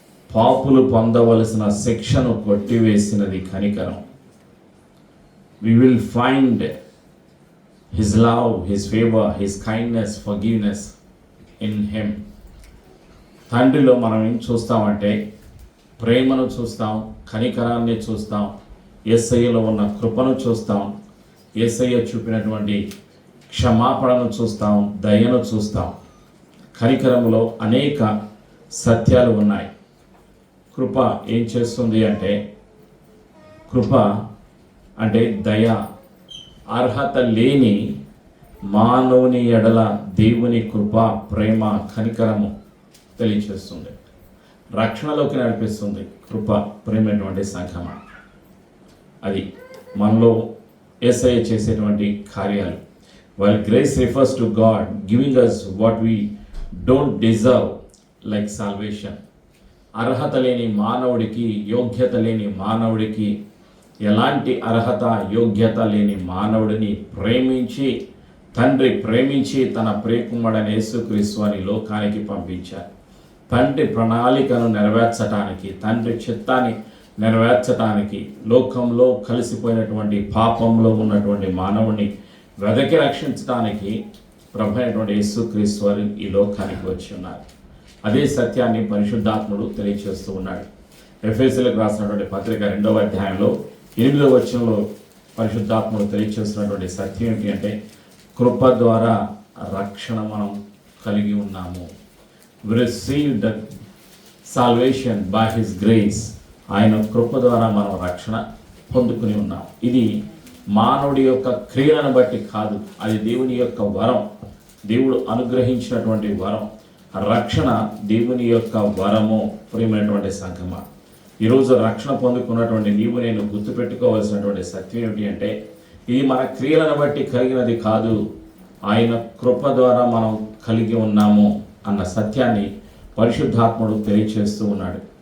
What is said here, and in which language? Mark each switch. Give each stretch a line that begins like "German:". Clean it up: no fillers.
Telugu: పాపులు పొందవలసిన శిక్షను కొట్టివేసినది కనికరం.
English: We will find his love, his favor, his kindness, forgiveness in him.
Telugu: తండ్రిలో మనం ఏం చూస్తామంటే ప్రేమను చూస్తాం, కనికరాన్ని చూస్తాం, యేసయ్యలో ఉన్న కృపను చూస్తాం, యేసయ్య చూపినటువంటి క్షమాపణను చూస్తాం, దయను చూస్తాం. కనికరములో అనేక సత్యాలు ఉన్నాయి. కృప ఏం చేస్తుంది అంటే, కృప అంటే దయ. అర్హత లేని మానవుని ఎడల దేవుని కృప, ప్రేమ, కనికరము తెలియచేస్తుంది. రక్షణలోకి నడిపిస్తుంది కృప. ప్రేమైనటువంటి సంఘమా, అది మనలో యేసయ్య చేసేటువంటి కార్యాలు.
English: While grace refers to God giving us what we don't deserve, like salvation.
Telugu: అర్హత లేని మానవుడికి, యోగ్యత లేని మానవుడికి, ఎలాంటి అర్హత యోగ్యత లేని మానవుడిని ప్రేమించి, తండ్రి ప్రేమించి తన ప్రియకుమారుడైన యేసుక్రీస్తు అని లోకానికి పంపించారు. తండ్రి ప్రణాళికను నెరవేర్చడానికి, తండ్రి చిత్తాన్ని నెరవేర్చడానికి, లోకంలో కలిసిపోయినటువంటి పాపంలో ఉన్నటువంటి మానవుని వెదకి రక్షించడానికి ప్రభు అయినటువంటి యేసుక్రీస్తు వారు ఈ లోకానికి వచ్చి ఉన్నారు. అదే సత్యాన్ని పరిశుద్ధాత్ముడు తెలియచేస్తూ ఉన్నాడు. ఎఫెసీయులకు రాసినటువంటి పత్రిక 2వ అధ్యాయంలో 8వ వచనంలో పరిశుద్ధాత్ముడు తెలియచేస్తున్నటువంటి సత్యం ఏంటి అంటే, కృప ద్వారా రక్షణ మనం కలిగి ఉన్నాము.
English: We received the salvation by his grace.
Telugu: ఆయన కృప ద్వారా మనం రక్షణ పొందుకుని ఉన్నాం. ఇది మానవుడి యొక్క క్రియలను బట్టి కాదు, అది దేవుని యొక్క వరం, దేవుడు అనుగ్రహించినటువంటి వరం. రక్షణ దేవుని యొక్క వరము. ప్రియమైనటువంటి సంఘమా, ఈరోజు రక్షణ పొందుకున్నటువంటి నీవు నేను గుర్తుపెట్టుకోవాల్సినటువంటి సత్యం ఏమిటి అంటే, ఇది మన క్రియలను బట్టి కలిగినది కాదు, ఆయన కృప ద్వారా మనం కలిగి ఉన్నాము అన్న సత్యాన్ని పరిశుద్ధాత్ముడు తెలియచేస్తూ ఉన్నాడు.